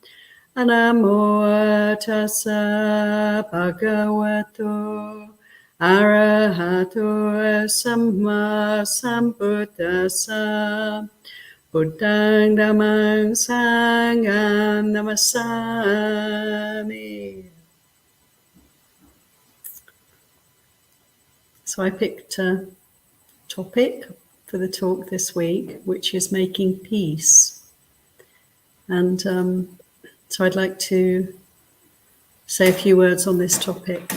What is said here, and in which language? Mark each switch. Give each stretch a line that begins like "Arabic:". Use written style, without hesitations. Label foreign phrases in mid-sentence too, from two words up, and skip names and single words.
Pali: Namo tassa bhagavato arahato samma sambuddhassa. Buddhang dhammang sanghang namasami.
English: So I picked a topic for the talk this week, which is making peace. And so I'd like to say a few words on this topic.